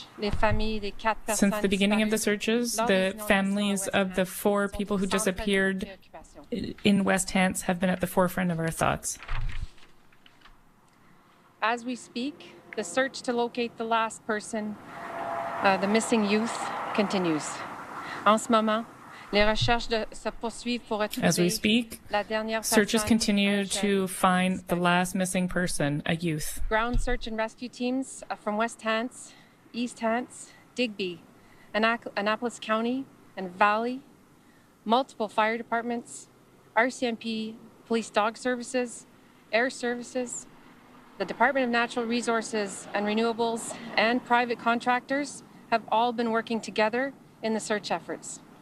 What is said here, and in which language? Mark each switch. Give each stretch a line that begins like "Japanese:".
English: the beginning of the searches, the families of the 4 people who disappeared in West Hants have been at the forefront of our thoughts. As we speak, the search to locate the last person, the missing youth, continues.
French: En ce moment, les recherches se poursuivent pour retrouver
English: As we speak, searches continue to find the last missing person, a youth. Ground search and rescue teams from West Hants, East Hants, Digby, Annapolis County, and Valley, multiple fire departments, RCMP Police Dog Services, Air Services, the Department of Natural Resources and Renewables, and private contractors have all been working together in the search efforts.